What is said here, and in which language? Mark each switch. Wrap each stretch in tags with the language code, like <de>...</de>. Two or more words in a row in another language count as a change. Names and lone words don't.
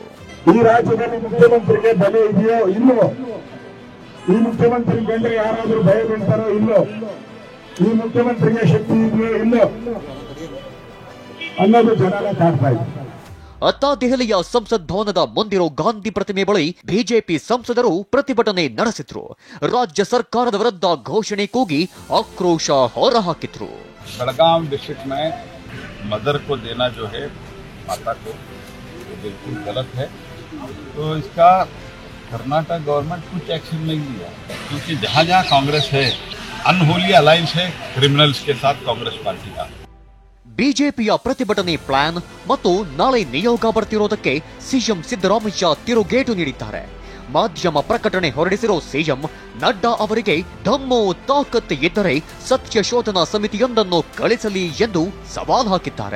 <kn>ಈ ರಾಜ್ಯದಲ್ಲಿ ಮುಖ್ಯಮಂತ್ರಿಗೆ ಬಲೆ ಇದೆಯೋ ಇಲ್ಲೋ, ಈ ಮುಖ್ಯಮಂತ್ರಿ ಕಂಡ್ರೆ ಯಾರಾದ್ರೂ ಭಯ ಬೀಳ್ತಾರೋ ಇಲ್ಲೋ, ಈ ಮುಖ್ಯಮಂತ್ರಿಗೆ ಶಕ್ತಿ ಇದೆಯೋ ಇಲ್ಲೋ ಅನ್ನೋದು ಜನರ ಕಾಡ್ತಾ ಇದೆ. ಅತ್ತ ದೆಹಲಿಯ ಸಂಸತ್ ಭವನದ ಮುಂದಿರೋ ಗಾಂಧಿ ಪ್ರತಿಮೆ ಬಳಿ BJP ಸಂಸದರು ಪ್ರತಿಭಟನೆ ನಡೆಸಿದ್ರು. ರಾಜ್ಯ ಸರ್ಕಾರದ ವಿರುದ್ಧ ಘೋಷಣೆ ಕೂಗಿ ಆಕ್ರೋಶ ಹೊರಹಾಕಿದ್ರು.</kn> <hi>बेलगाम डिस्ट्रिक्ट में मदर को देना जो है माता को, वो बिल्कुल गलत है. तो इसका कर्नाटक गवर्नमेंट कुछ एक्शन नहीं लिया, क्योंकि जहाँ जहाँ कांग्रेस है</hi> <en>unholy alliance</en> <hi>है क्रिमिनल्स के साथ कांग्रेस पार्टी का.</hi> <kn>BJPಯ ಪ್ರತಿಭಟನೆ ಪ್ಲಾನ್ ಮತ್ತು ನಾಳೆ ನಿಯೋಗ ಬರ್ತಿರೋದಕ್ಕೆ CM ಸಿದ್ದರಾಮಯ್ಯ ತಿರುಗೇಟು ನೀಡಿದ್ದಾರೆ. ಮಾಧ್ಯಮ ಪ್ರಕಟಣೆ ಹೊರಡಿಸಿರೋ CM ನಡ್ಡಾ ಅವರಿಗೆ ದಮ್ಮು ತಾಕತ್ ಇದ್ದರೆ ಸತ್ಯ ಶೋಧನಾ ಸಮಿತಿಯೊಂದನ್ನು ಕಳಿಸಲಿ ಎಂದು ಸವಾಲ್ ಹಾಕಿದ್ದಾರೆ.</kn>